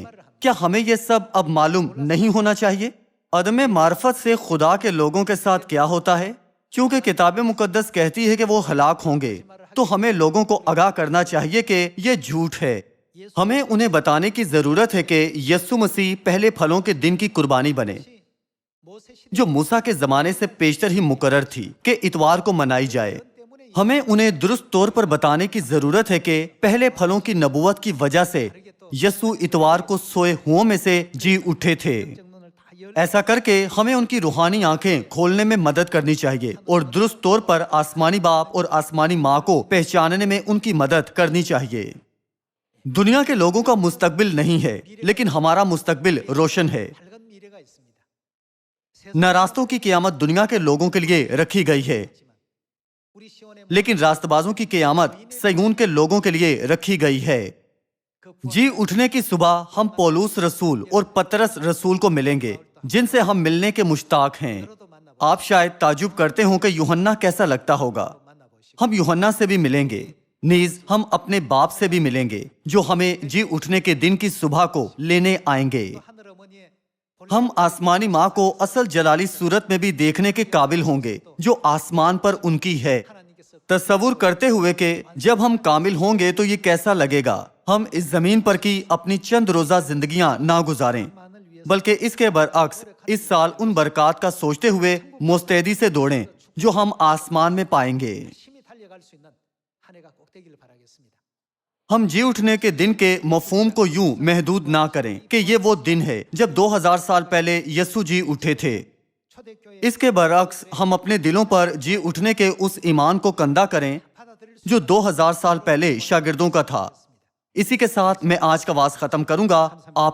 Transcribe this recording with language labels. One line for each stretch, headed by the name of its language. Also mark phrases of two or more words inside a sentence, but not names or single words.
Urdu: کیا ہمیں یہ سب اب معلوم نہیں ہونا چاہیے؟ عدم معرفت سے خدا کے لوگوں کے ساتھ کیا ہوتا ہے؟ کیونکہ کتاب مقدس کہتی ہے کہ وہ ہلاک ہوں گے، تو ہمیں لوگوں کو آگاہ کرنا چاہیے کہ یہ جھوٹ ہے۔ ہمیں انہیں بتانے کی ضرورت ہے کہ یسوع مسیح پہلے پھلوں کے دن کی قربانی بنے،
Korean: 모세 시대
Urdu: جو موسیٰ کے زمانے سے پیشتر ہی مقرر تھی کہ اتوار کو منائی جائے۔ ہمیں انہیں درست طور پر بتانے کی ضرورت ہے کہ پہلے پھلوں کی نبوت کی وجہ سے یسوع اتوار کو سوئے ہوئوں میں سے جی اٹھے تھے۔
Korean: 정론을 다 열
Urdu: ایسا کر کے ہمیں ان کی روحانی آنکھیں کھولنے میں مدد کرنی چاہیے اور درست طور پر آسمانی باپ اور آسمانی ماں کو پہچاننے میں ان کی مدد کرنی چاہیے۔ دنیا کے لوگوں کا مستقبل نہیں ہے، لیکن ہمارا مستقبل روشن ہے۔
Korean: 밝은 미래가 있습니다.
Urdu: ناراستوں کی قیامت دنیا کے لوگوں کے لیے رکھی گئی ہے،
Korean: 우리 시온의
Urdu: لیکن راست بازوں کی قیامت سیون کے لوگوں کے لیے رکھی گئی ہے۔ جی اٹھنے کی صبح ہم پولوس رسول اور پترس رسول کو ملیں گے، جن سے ہم ملنے کے مشتاق ہیں۔ آپ شاید تعجب کرتے ہوں کہ یوحنا کیسا لگتا ہوگا۔ ہم یوحنا سے بھی ملیں گے، نیز ہم اپنے باپ سے بھی ملیں گے جو ہمیں جی اٹھنے کے دن کی صبح کو لینے آئیں گے۔
Korean: 하늘 어머니의
Urdu: ہم آسمانی ماں کو اصل جلالی صورت میں بھی دیکھنے کے قابل ہوں گے جو آسمان پر ان کی ہے۔
Korean: 하나님께서
Urdu: تصور کرتے ہوئے کہ جب ہم کامل ہوں گے تو یہ کیسا لگے گا۔ ہم اس زمین پر کی اپنی چند روزہ زندگیاں نہ گزاریں، بلکہ اس کے برعکس اس سال ان برکات کا سوچتے ہوئے مستعدی سے دوڑیں جو ہم آسمان میں پائیں گے۔
Korean: 열심히 달려갈 수 있는 한 해가 꼭 되기를 바라겠습니다.
Urdu: ہم جی اٹھنے کے دن کے مفہوم کو یوں محدود نہ کریں کہ یہ وہ دن ہے جب 2000 سال پہلے یسوع جی اٹھے تھے۔
Korean: 초대교회
Urdu: اس کے برعکس ہم اپنے دلوں پر جی اٹھنے کے اس ایمان کو کندہ کریں
Korean: 받아들일
Urdu: جو 2000 سال پہلے شاگردوں کا تھا۔ اسی کے ساتھ میں آج کا واعظ ختم کروں گا۔